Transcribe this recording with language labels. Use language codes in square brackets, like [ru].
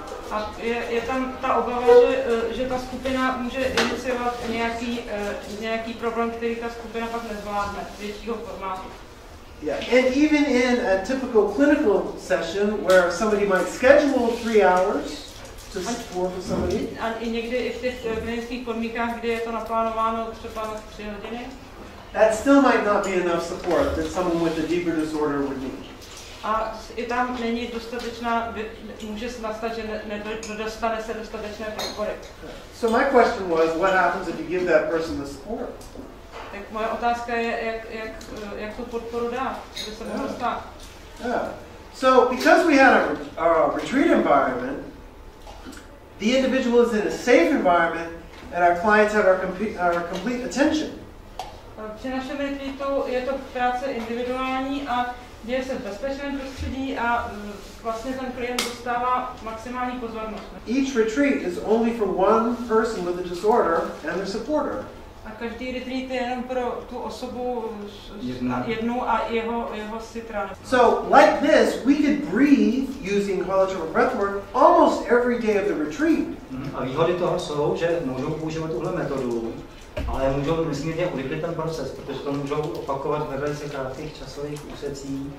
[cs] A je tam ta obava, že ta skupina může iniciovat nějaký problém, který ta skupina pak nezvládne, většího formátu. [en] Yeah, and even in a typical clinical session where somebody might schedule 3 hours to support somebody. [cs] A i někdy i v těch klinických podmínkách, kdy je to naplánováno třeba na 3 hodiny. [en] That still might not be enough support that someone with a deeper disorder would need. [cs] A i tam není dostatečná, může se nastat, že nedostane se dostatečné podpory. [en] So my question was, what happens if you give that person the support? [cs] Tak moje otázka je, jak tu podporu dát, aby se mohlo stát. [en] Yeah. So because we had a retreat environment, the individual is in a safe environment and our clients have our complete attention. [cs] Při našem retreatu je to práce individuální a děje se v bezpečném prostředí a vlastně ten klient dostává maximální pozornost. [en] Each retreat is only for one person with a disorder and their supporter. [cs] A každý retreat je jenom pro tu osobu jednu a jeho sitra. [en] So like this, we could breathe using holotropic breathwork almost every day of the retreat. [cs] A výhody toho jsou, že můžou používat tuhle metodu, ale můžou nesmírně urychlit ten proces, protože to můžou opakovat ve velice krátkých časových úsecích.